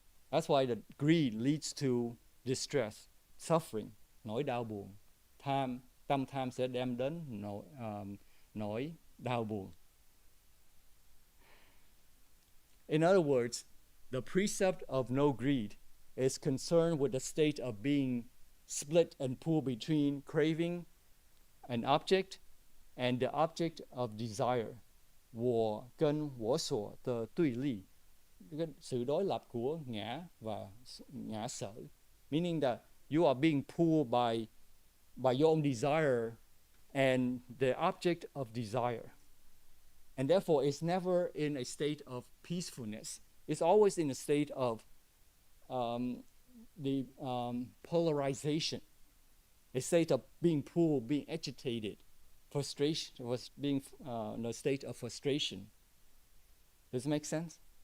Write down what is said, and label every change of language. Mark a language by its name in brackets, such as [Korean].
[English] That's why the greed leads to distress, suffering, [Vietnamese] nỗi đau buồn. Tâm tham sẽ đem đến nỗi đau buồn. [English] In other words, the precept of no greed is concerned with the state of being split and pulled between craving an object and the object of desire. [Chinese] 我跟我所的对立, [Vietnamese] sự đối lập của ngã và ngã sở, [English] meaning that you are being pulled by your own desire and the object of desire. And therefore, it's never in a state of peacefulness. It's always in a state of polarization, a state of being pulled, being agitated, frustration, was being in a state of frustration. Does it make sense?